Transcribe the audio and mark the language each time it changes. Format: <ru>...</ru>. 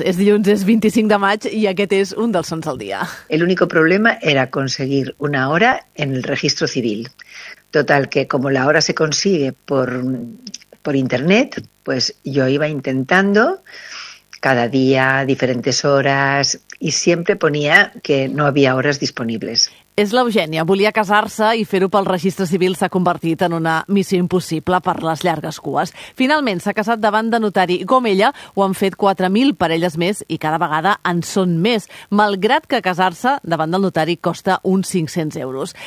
<ca>És dilluns, és 25 de maig i aquest és un dels sons del dia.</ca> <es>El único problema era conseguir una hora en el registro civil. Total, que como la hora se consigue por internet, pues yo iba intentando cada día diferentes horas y siempre ponía que no había horas disponibles.</es> <ca>És l'Eugènia. Volia casar-se i fer-ho pel registre civil s'ha convertit en una missió impossible per les llargues cues. Finalment s'ha casat davant de notari i com ella ho han fet 4.000 parelles més i cada vegada en són més, malgrat que casar-se davant del notari costa uns 500 euros.</ca>